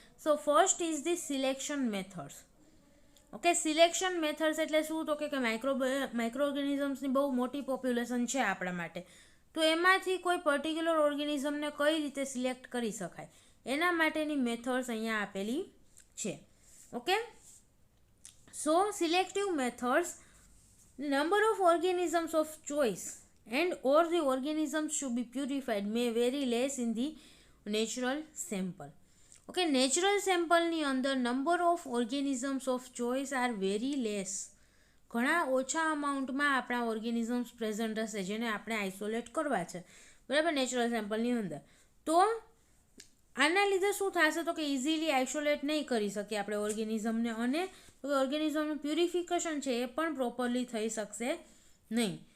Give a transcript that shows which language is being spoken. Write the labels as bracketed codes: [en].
[gu] So first is the selection methods. Okay, selection methods એટલે શું તો કે માઇક્રો ઓર્ગેનિઝમ્સની બહુ મોટી પોપ્યુલેશન છે આપણા માટે, તો એમાંથી કોઈ પર્ટિક્યુલર ઓર્ગેનિઝમને કઈ રીતે સિલેક્ટ કરી શકાય એના માટેની મેથડ્સ અહીંયા આપેલી છે. [en] Okay, so selective methods, number of organisms of choice and or the organisms should be purified may vary less in the natural sample. Okay, natural સેમ્પલની અંદર number of organisms of choice are very less. [gu] ઘણા ઓછા અમાઉન્ટમાં આપણા organisms present હશે જેને આપણે isolate કરવા છે, બરાબર, નેચરલ સેમ્પલની અંદર. તો આના લીધે શું થશે તો કે ઇઝીલી આઇસોલેટ નહીં કરી શકીએ આપણે ઓર્ગેનિઝમને અને ઓર્ગેનિઝમનું પ્યુરિફિકેશન છે એ પણ પ્રોપરલી થઈ શકશે નહીં.